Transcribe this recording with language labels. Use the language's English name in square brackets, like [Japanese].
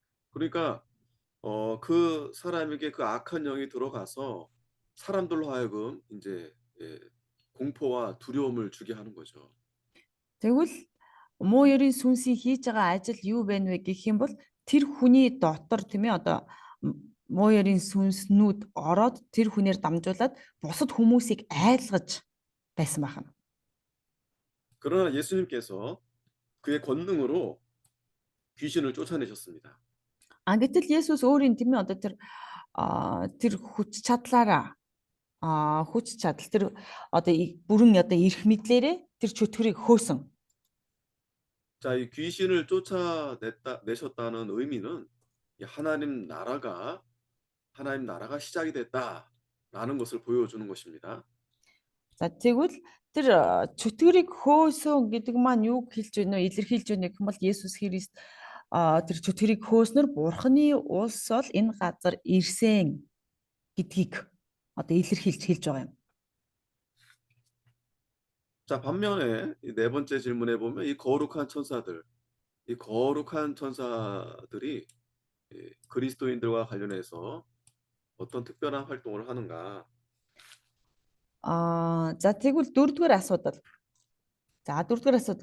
[Korean] 그러니까 그 사람에게 그 악한 영이 들어가서 사람들로 하여금 이제 공포와 두려움을 주게 하는 거죠. [Mongolian] Тэгвэл муу ерийн сүнсийн хийж байгаа ажил юу байна вэ гэх юм бол тэр хүний дотор тийм ээ одоо муу ерийн сүнснүүд ороод тэр хүнээр дамжуулаад бусад хүмүүсийг айлгаж байсан байна. [Korean] 그러나 예수님께서 그의 권능으로 귀신을 쫓아내셨습니다. [Mongolian] Гэтэл Есүс өөрийн тийм ээ одоо тэр хүч чадлаараа хүч чадал тэр одоо бүрэн одоо эрх мэдлээрээ тэр чөтгөрийг хөөсөн. [Korean] 자, 이 귀신을 쫓아내셨다는 의미는 이 하나님 나라가 시작이 됐다라는 것을 보여주는 것입니다. [Mongolian] За тэгвэл тэр чөтгөрийг хөөсөн гэдэг маань юу хэлж байна вэ? Илэрхийлж байна гэх юм бол Есүс Христ тэр чөтгөрийг хөөснөр Бурханы улс бол энэ газар ирсэн гэдгийг одоо илэрхийлж хэлж байгаа юм. [Korean] 자, 반면에 이 네 번째 질문에 보면 이 거룩한 천사들이 그리스도인들과 관련해서 어떤 특별한 활동을 하는가? [Mongolian] За тэгвэл дөрөвдүгээр асуудал. За дөрөвдүгээр асуудал.